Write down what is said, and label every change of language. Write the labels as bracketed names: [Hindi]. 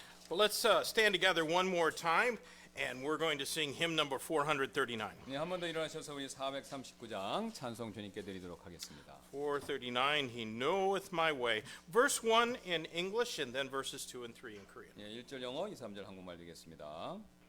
[English] Well, let's stand together one more time, and we're going to sing hymn number 439. [Korean] 네, 한 번 더 일어나셔서 우리 439장 찬송 주님께 드리도록 하겠습니다. [English] 439, He knoweth my way. Verse 1 in English, and then verses 2 and 3 in Korean. [Korean] 예, 1절 영어, 2, 3절 한국말 드리겠습니다.